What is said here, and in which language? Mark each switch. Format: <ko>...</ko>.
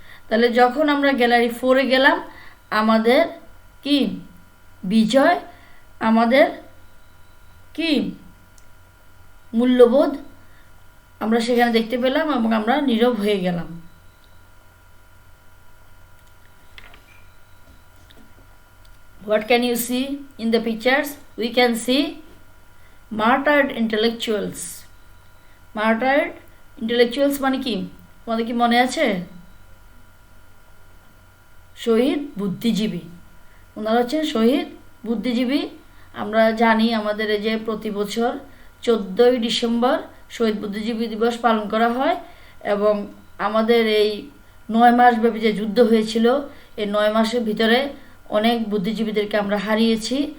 <bn>তাহলে যখন আমরা গ্যালারি 4-এ গেলাম, আমাদের কি? বিজয়, আমাদের কি? মূল্যবোধ আমরা সেখানে দেখতে পেলাম এবং আমরা নীরব হয়ে গেলাম।</bn> <en>What can you see in the pictures? We can see martyred intellectuals.</en> <bn>Martyred intellectuals মানে কি? তোমাদের কি মনে আছে? শহীদ বুদ্ধিজীবী। ওনারা হচ্ছেন শহীদ বুদ্ধিজীবী। আমরা জানি আমাদের এই যে প্রতি বছর 14ই ডিসেম্বর শহীদ বুদ্ধিজীবী দিবস পালন করা হয়, এবং আমাদের এই 9 মাস ব্যাপী যে যুদ্ধ হয়েছিল, এই 9 মাসের ভিতরে অনেক বুদ্ধিজীবীদেরকে আমরা হারিয়েছি।</bn>